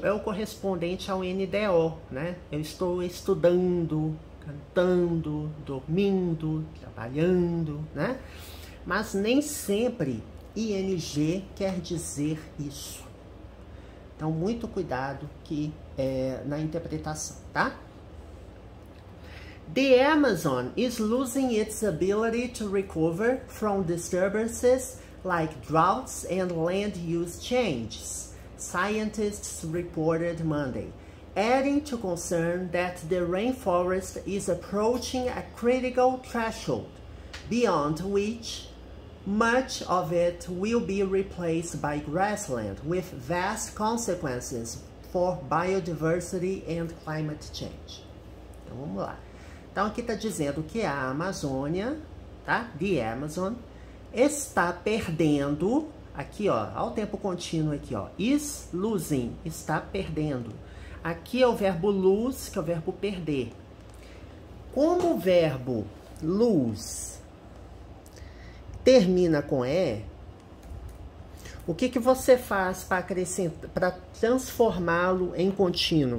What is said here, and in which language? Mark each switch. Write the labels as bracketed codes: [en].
[pt] É o correspondente ao NDO, né? Eu estou estudando, cantando, dormindo, trabalhando, né? Mas nem sempre ing quer dizer isso. Então, muito cuidado na interpretação, tá? [en] The Amazon is losing its ability to recover from disturbances like droughts and land use changes, scientists reported Monday, adding to concern that the rainforest is approaching a critical threshold, beyond which much of it will be replaced by grassland, with vast consequences for biodiversity and climate change. [pt] Então, vamos lá. Então, aqui está dizendo que a Amazônia, tá? The Amazon, está perdendo, aqui, ó, ao tempo contínuo aqui, ó, is losing, está perdendo. Aqui é o verbo lose, que é o verbo perder. Como o verbo lose termina com E, o que você faz para acrescentar, para transformá-lo em contínuo?